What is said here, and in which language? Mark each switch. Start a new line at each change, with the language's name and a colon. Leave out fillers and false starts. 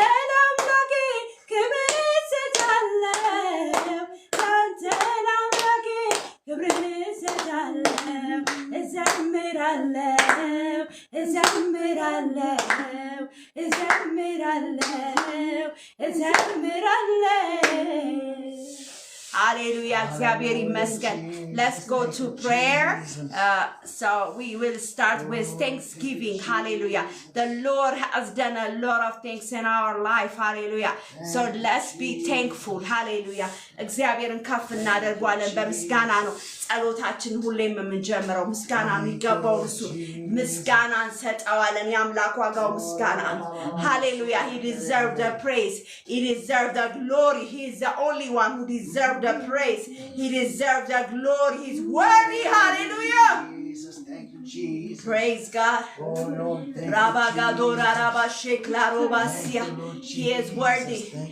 Amharic: ለአምላኬ ክብርን እሰጣለሁ ላንተ ለአምላኬ ክብርን እሰጣለሁ እዘምራለሁ Hallelujah. እግዚአብሔር ይመስገን.
English: Let's go to prayer. So we will start with thanksgiving. Hallelujah. The Lord has done a lot of things in our life. Hallelujah. So let's be thankful. Hallelujah.
Amharic: እግዚአብሔርን ከፍ እናደርጋለን በምስጋና ነው ጸሎታችን ሁሌም የምንጀምረው ምስጋና የሚገባው እሱ ምስጋና እንሰጠዋለን የአምላክ ዋጋው ምስጋና ነው Hallelujah.
English: He deserves the praise. He deserves the glory. He is the only one who deserves the praise. He deserves the glory. He's worthy. Hallelujah. Jesus, thank you, Jesus. Praise God. Oh Lord, thank Rabagadora you, Rabasheklarobasia. He is worthy.